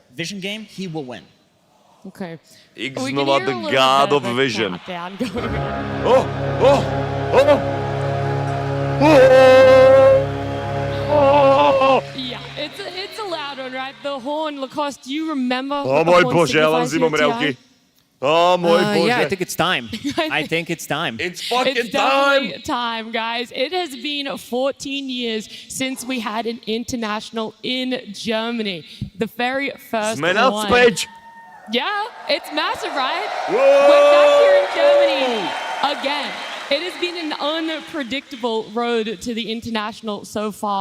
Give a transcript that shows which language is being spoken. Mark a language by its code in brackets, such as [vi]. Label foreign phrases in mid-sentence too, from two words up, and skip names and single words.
[en] Vision game, he will win. Okay. X-Nova, the god of vision. Countdown going on. Oh, oh, oh! Yeah, it's a loud one, right? The horn, Lacoste, do you remember? [sk] O môj Bože, ja mám zimomriavky. O môj Bože. [en] Yeah, I think it's time. I think it's time. It's fucking It's definitely time, guys. It has been 14 years since we had an international in Germany. The very first [sk] Sme [en] one. [sk] naspäť. [en] Yeah, it's massive, right? Whoa! We're back here in Germany again. It has been an unpredictable road to the international so far.